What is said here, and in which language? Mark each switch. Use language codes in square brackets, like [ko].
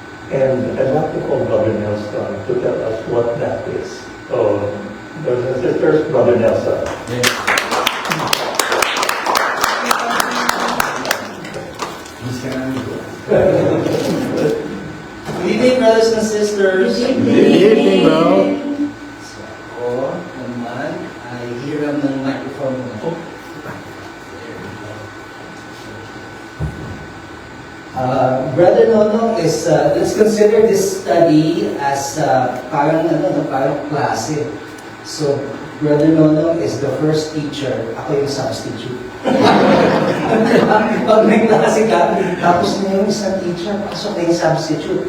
[en] And I'd like to call Brother Nelson to tell us what that is. So, brothers and sisters, Brother Nelson. Good evening, brothers and sisters. Good evening, bro. [tl] So ako naman ay hiram ng microphone mo. [en] Brother Nono is, let's consider this study as [tl] parang klase. [en] So, Brother Nono is the first teacher, [tl] ako yung [en] substitute. [tl] Pag may klase ka, tapos na yung isang teacher, pasok na yung substitute.